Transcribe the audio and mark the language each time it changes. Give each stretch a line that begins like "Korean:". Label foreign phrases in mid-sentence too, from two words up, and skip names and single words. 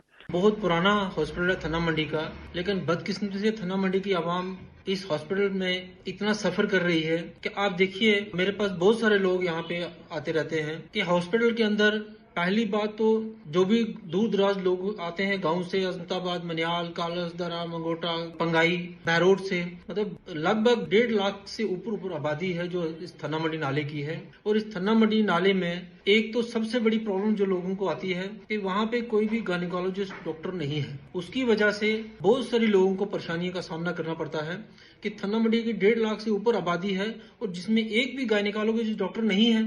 Hindi: बहुत पुराना हॉस्पिटल है थन्ना मंडी का, लेकिन बदकिस्मती से थन्ना मंडी की आवाम इस हॉस्पिटल में इतना सफर कर रही है कि आप देखिए, मेरे पास बहुत सारे लोग यहाँ पे आते रहते हैं कि हॉस्पिटल के अंदर पहली बात तो जो भी दूर दराज लोग आते हैं गांव से, अजमताबाद, मनियाल, कालस, दरा, मंगोटा, पंगाई, बैरोड से, मतलब लगभग 1.5 लाख से ऊपर आबादी है जो इस थन्ना मंडी नाले की है। और इस थन्ना मंडी नाले में एक तो सबसे बड़ी प्रॉब्लम जो लोगों को आती है कि वहाँ पे कोई भी
English: gynecologist doctor
Hindi: नहीं है। उसकी वजह से बहुत सारे लोगों को परेशानियों का सामना करना पड़ता है कि थन्ना मंडी की 1.5 लाख से ऊपर आबादी है और जिसमें एक भी
English: gynecologist doctor
Hindi: नहीं है।